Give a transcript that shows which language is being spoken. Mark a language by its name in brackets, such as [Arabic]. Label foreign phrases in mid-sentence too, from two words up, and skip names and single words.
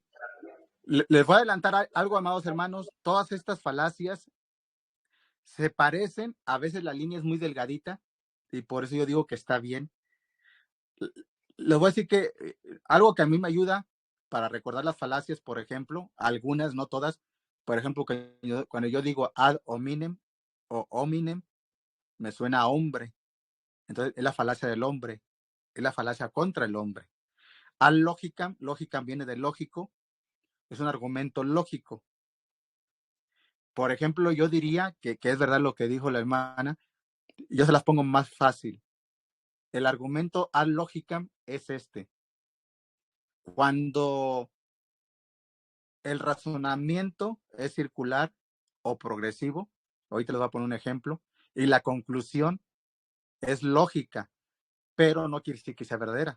[Spanish] Les voy a adelantar algo, amados hermanos. Todas estas falacias se parecen. A veces la línea es muy delgadita y por eso yo digo que está bien. Les voy a decir que algo que a mí me ayuda para recordar las falacias, por ejemplo, algunas, no todas. Por ejemplo, cuando yo digo [Latin] ad hominem [Spanish] o hominem, me suena a hombre. Entonces, es la falacia del hombre. Es la falacia contra el hombre. [Latin] Ad logicam, [Spanish] logicam viene de lógico. Es un argumento lógico. Por ejemplo, yo diría que es verdad lo que dijo la hermana. Yo se las pongo más fácil. El argumento [Latin] ad logicam [Spanish] es este. Cuando el razonamiento es circular o progresivo, ahorita les voy a poner un ejemplo, y la conclusión es lógica, pero no quiere decir que sea verdadera.